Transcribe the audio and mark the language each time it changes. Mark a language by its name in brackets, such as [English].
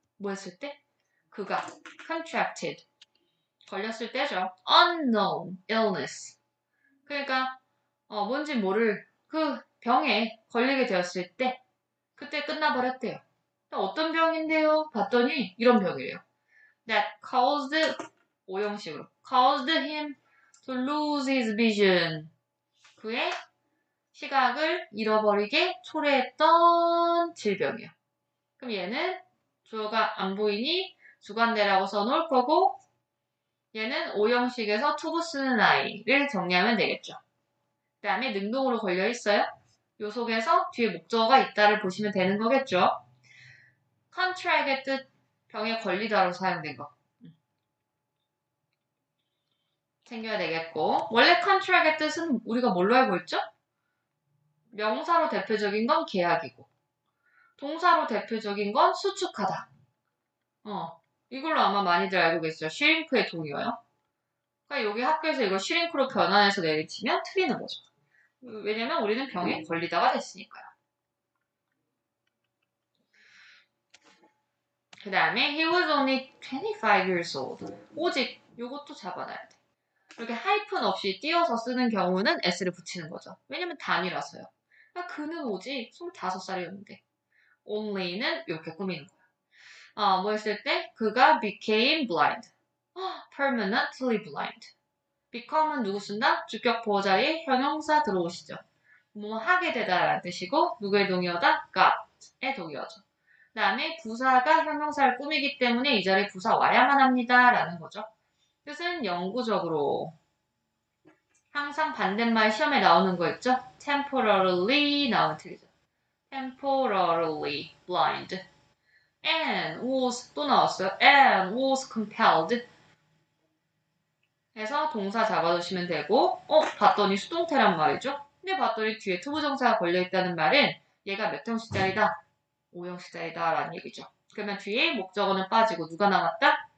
[Korean] 뭐 했을 때? 그가 [English] contracted [Korean] 걸렸을 때죠. [English] unknown illness [Korean] 그러니까 뭔지 모를 그 병에 걸리게 되었을 때 그때 끝나버렸대요. 어떤 병인데요? 봤더니 이런 병이래요. [English] That caused [Korean] 오형식으로 [English] caused him to lose his vision [Korean] 그의 시각을 잃어버리게 초래했던 질병이에요. 그럼 얘는 주어가 안 보이니 주관대라고 써놓을 거고 얘는 오형식에서 투부 쓰는 아이를 정리하면 되겠죠. 그 다음에 능동으로 걸려 있어요. 요 속에서 뒤에 목적어가 있다를 보시면 되는 거겠죠. contract의 뜻 병에 걸리다로 사용된 거. 챙겨야 되겠고 원래 contract의 뜻은 우리가 뭘로 알고 있죠? 명사로 대표적인 건 계약이고 동사로 대표적인 건 수축하다. 이걸로 아마 많이들 알고 계시죠? shrink의 동의어요. 그러니까 여기 학교에서 이걸 shrink로 변환해서 내리치면 틀리는 거죠. 왜냐면 우리는 병에 걸리다가 됐으니까요. 그 다음에 [English] he was only 25 years old. [Korean] 오직 요것도 잡아놔야 돼. 이렇게 하이픈 없이 띄어서 쓰는 경우는 s를 붙이는 거죠. 왜냐면 단위라서요. 그러니까 그는 오직 25살이었는데 only는 이렇게 꾸미는 거야. 뭐 했을 때? 그가 [English] became blind. permanently blind. [Korean] become은 누구 쓴다? 주격 보호 자리에 형용사 들어오시죠. 뭐 하게 되다 라는 뜻이고 누구의 동의어다? got의 동의어죠. 그 다음에 부사가 형용사를 꾸미기 때문에 이 자리에 부사 와야만 합니다 라는 거죠. 뜻은 영구적으로 항상 반대말 시험에 나오는 거 있죠? temporarily 나오면 틀리죠. [English] temporarily blind and was [Korean] 또 나왔어요. [English] and was compelled [Korean] 해서 동사 잡아두시면 되고 봤더니 수동태란 말이죠. 근데 봤더니 뒤에 투부정사가 걸려있다는 말은 얘가 몇 형식자리다? 5형식자리다 라는 얘기죠. 그러면 뒤에 목적어는 빠지고 누가 남았다?